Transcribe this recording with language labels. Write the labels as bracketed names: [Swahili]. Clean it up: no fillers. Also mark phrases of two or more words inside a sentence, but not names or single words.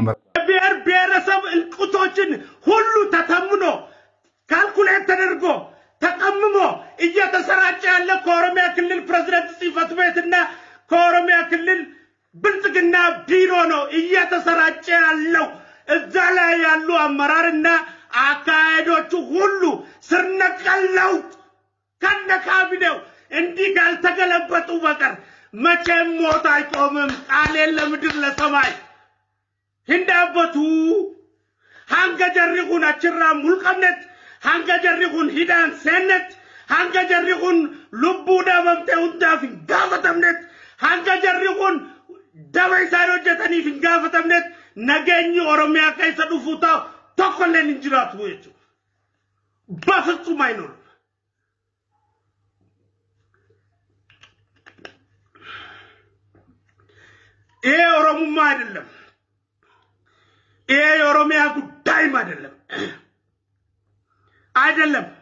[Amharic] ብሔረሰብ እልቁቶችን ሁሉ ተተምኖ ካልኩሌት ተደርጎ ተቀምሞ እየተሰራጨ ያለ ከኦሮሚያ ክልል ፕሬዝዳንት ጽሕፈት ቤትና ከኦሮሚያ ክልል ብልጽግና ቢሮ ነው እየተሰራጨ ያለው። እዛ ላይ ያሉ አመራርና አካሄዶቹ ሁሉ ስር ነቀል ለውጥ ከነ ካቢኔው እንዲህ ካልተገለበጡ በቀር መቼም ሞት አይቆምም። ቃሌን ለምድር ለሰማይ [Oromo] hindaabatu hanga jarri kun achirraa mulqamnet hanga jarri kun hidhaan seennet hanga jarri kun lubbuu dhabamte hundaaf hin gaafatamnet hanga jarri kun daba isaan hojjetaniif hin gaafatamnet nageenyi oromiyaa keessa dhufuu ta'u tokkolleen hin jiraatu jechuudha. [Amharic] በፍጹም አይኖርም። ይሄ ኦሮሞማ አይደለም። ይሄ የኦሮሚያ ጉዳይም አይደለም።